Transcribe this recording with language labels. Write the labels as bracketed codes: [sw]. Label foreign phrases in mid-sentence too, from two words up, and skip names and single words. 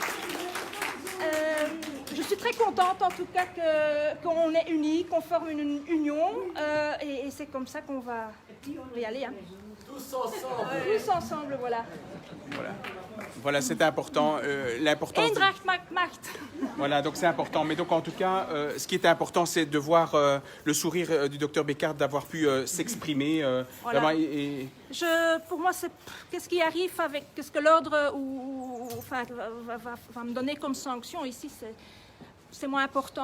[fr] Je suis très contente en tout cas qu'on est unis, qu'on forme une union. Et c'est comme ça qu'on va y aller. Hein. Tous ensemble. Tous ensemble, voilà. Voilà, c'est important. L'importance. [nl] Eendracht maakt Macht. [fr] Voilà, donc c'est important. Mais donc en tout cas, ce qui est important, c'est de voir le sourire du docteur Beckart, d'avoir pu s'exprimer. Voilà. Pour moi, c'est qu'est-ce qui arrive avec ce que l'ordre va me donner comme sanction ici, c'est moins important.